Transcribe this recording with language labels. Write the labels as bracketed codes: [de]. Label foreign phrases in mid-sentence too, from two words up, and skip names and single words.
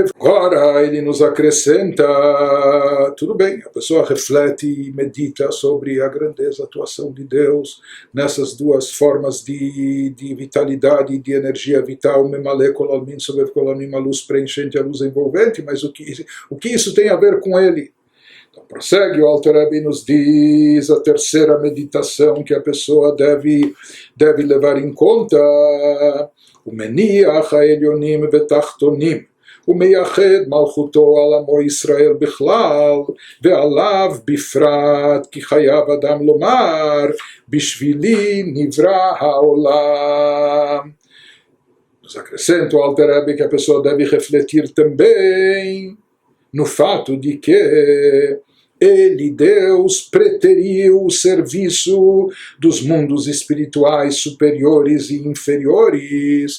[pt] Agora ele nos acrescenta, tudo bem, a pessoa reflete e medita sobre a grandeza, a atuação de Deus nessas duas formas de vitalidade, de energia vital, [arc] ממלא כל עלמין, sobre כל עלמין, [pt] a luz preenchente, a luz envolvente, mas o que isso tem a ver com ele? Prossegue o Alter Rebbe, nos diz a terceira meditação que a pessoa deve levar em conta: o [he] מניח העליונים בתחתונים ומייחד מלכותו על עמו ישראל בכלל ועליו בפרט כי חייב אדם לומר בשבילי נברא העולם. [pt] Nos acrescenta o Alter Rebbe que a pessoa deve refletir também no fato de que ele, Deus, preteriu o serviço dos mundos espirituais superiores e inferiores.